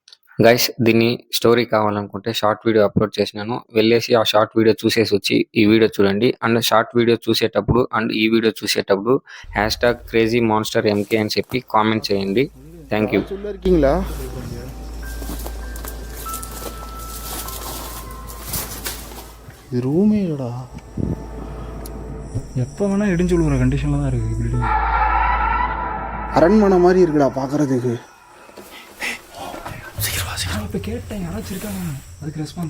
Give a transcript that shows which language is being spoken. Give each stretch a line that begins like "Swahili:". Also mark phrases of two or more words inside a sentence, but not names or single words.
Telugu: గైస్ దీన్ని స్టోరీ కావాలనుకుంటే
English: short video
Telugu: అప్లోడ్ చేసినాను. వెళ్ళేసి ఆ
English: short video
Telugu: చూసేసి వచ్చి ఈ వీడియో చూడండి. అండ్
English: short video
Telugu: చూసేటప్పుడు అండ్ ఈ వీడియో చూసేటప్పుడు #crazymonstermk అని చెప్పి కామెంట్ చేయండి.
English: thank you.
Tamil: இருக்கீங்களா? இது ரூமே இல்லடா. எப்போ வேணால் இடிஞ்சு விழுகிற கண்டிஷனில் தான் இருக்குது பில்டிங். அரண்மனை மாதிரி இருக்குடா பார்க்குறதுக்கு. இப்போ கேட்டேன் யாராச்சும் இருக்காங்க, அதுக்கு ரெஸ்பான்ஸ்